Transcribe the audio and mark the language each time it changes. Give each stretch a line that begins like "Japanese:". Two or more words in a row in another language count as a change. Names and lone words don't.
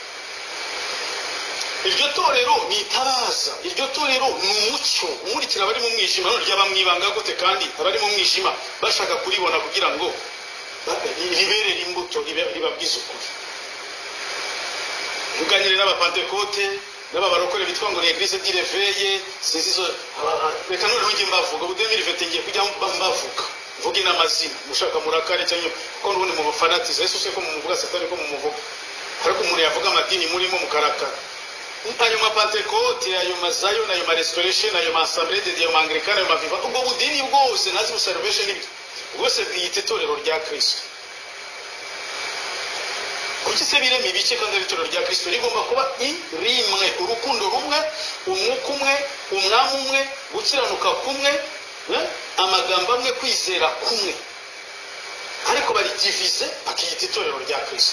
Kinyarwanda: Iryo torero ni itabaza, iryo torero ni umucyo umurikira abari mu mwijima. None ryaba mu ibanga gute kandi abari mu mwijima bashaka kuribona kugira ngo riberere imbuto, ribabwize ukuri. Muganire n'abapantekote n'ababarokore bitwa ngo
French: l'église du réveil,
Kinyarwanda: sinzizo reka none ngiye mbavuga ubu 2020 ngiye kujya mbavuga mvuge n'amazina mushaka murakare cyangwa kuko n'ubundi mu bafanatiza Yesu se ko mumuvuga Satani ko mumuvuga, ariko umuntu yavuga amadini murimo mukarakara. Ayo mapantekote, ayo mazayo, ayo ma restoration, ayo ma
French: assemblée de Dieu,
Kinyarwanda: Anglikana, ayo maviva, ubwo budini bwose nazi salvation n'ibyo bwose bwiyita itorero rya Kristo. Kuki se birema ibice kandi itorero rya Kristo rigomba kuba rimwe, urukundo rumwe, umwuka umwe, umwami umwe, gukiranuka kumwe, amagambo amwe, kwizera kumwe, ariko bari divize bakiyita itorero rya Kristo.